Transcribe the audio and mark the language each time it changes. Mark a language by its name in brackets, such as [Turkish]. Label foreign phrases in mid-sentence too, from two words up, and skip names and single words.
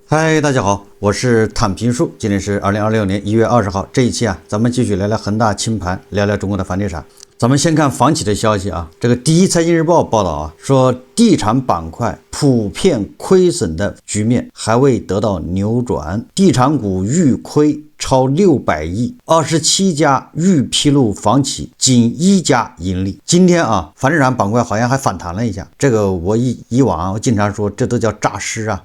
[Chinese] 嗨，大家好，我是躺平树，今天是2026年1月20号。这一期咱们继續聊聊恒大清盘，聊聊中國的房地產。咱們先看房企的消息啊，這個第一財經日報報道說地產板塊普遍虧損的局面還未得到扭轉，地產股預虧超600億，27家預披露房企僅1家盈利。今天房地產板塊好像還反彈了一下，這個我以往我經常說這都叫詐屍啊。